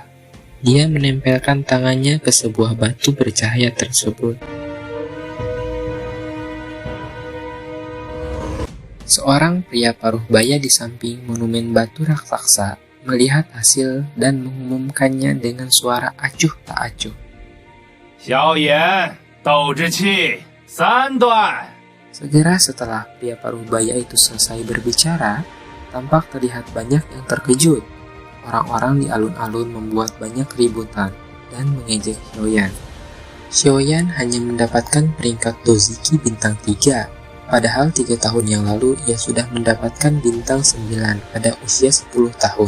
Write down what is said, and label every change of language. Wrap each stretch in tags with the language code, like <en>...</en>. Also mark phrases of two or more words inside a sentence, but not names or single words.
<id>Dia menempelkan tangannya ke sebuah batu bercahaya tersebut. Seorang pria paruh baya di samping monumen batu raksasa melihat hasil dan mengumumkannya dengan suara acuh tak acuh.</id> <zh>萧炎，斗之气3段。</zh> <id>Segera setelah pria paruh baya itu selesai berbicara, tampak terlihat banyak yang terkejut. Orang-orang di alun-alun membuat banyak keributan dan mengejek Xiaoyan. Xiaoyan hanya mendapatkan peringkat Doziki bintang 3, padahal 3 tahun yang lalu ia sudah mendapatkan bintang 9 pada usia 10 tahun.</id>